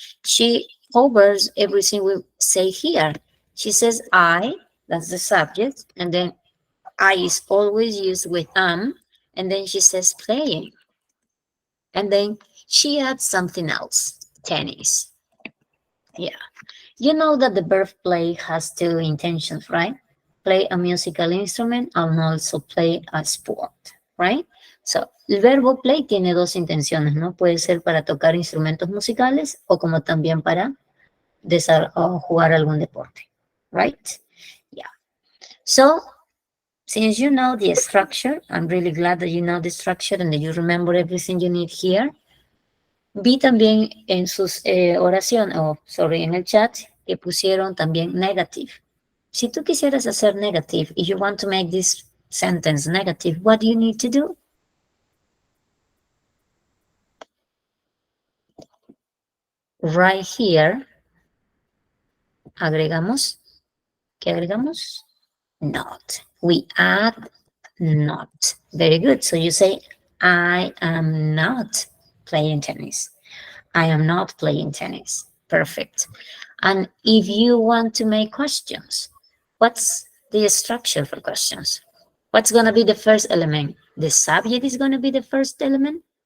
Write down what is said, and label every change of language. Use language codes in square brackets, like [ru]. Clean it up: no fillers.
[en] She covers everything we say here. She says I, that's the subject, and then I is always used with and then she says playing. And then she adds something else, tennis. Yeah. You know that the verb play has two intentions, right? Play a musical instrument and also play a sport, right? [es] So, el verbo play tiene dos intenciones, ¿no? Puede ser para tocar instrumentos musicales o como también para jugar algún deporte, right? [en] Yeah. So, since you know the structure, I'm really glad that you know the structure and that you remember everything you need here. [es] Vi también en sus oraciones, en el chat, que pusieron también negative. Si tú quisieras hacer negative, [en] if you want to make this sentence negative, what do you need to do? [es] Right here, agregamos, ¿qué agregamos? [en] Not. We add not. Very good. So you say, I am not playing tennis. I am not playing tennis. Perfect. And if you want to make questions, what's the structure for questions? What's going to be the first element? The subject is going to be the first element?